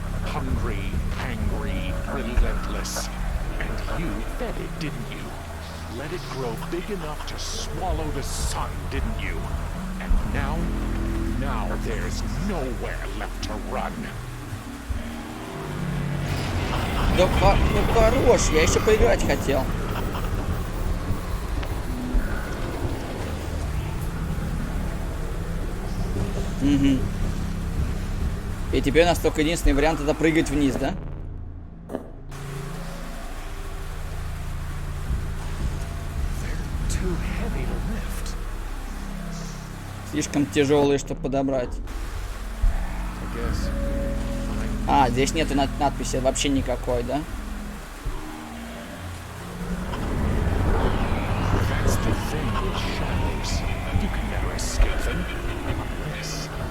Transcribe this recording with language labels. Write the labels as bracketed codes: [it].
[en] Hungry, angry, relentless. And you fed it, didn't you? Let it grow big enough to swallow the sun, didn't you? And now there's nowhere left to run. [ru] Да ну хорош, я еще поиграть хотел. Угу. И теперь у нас только единственный вариант — это прыгать вниз, да? [en] Too heavy to lift. [ru] Слишком тяжелые, чтобы подобрать. [en] I guess. [ru] А, здесь нету надписи вообще никакой, да? [en] That's the thing with shadows. You can never escape them. Unless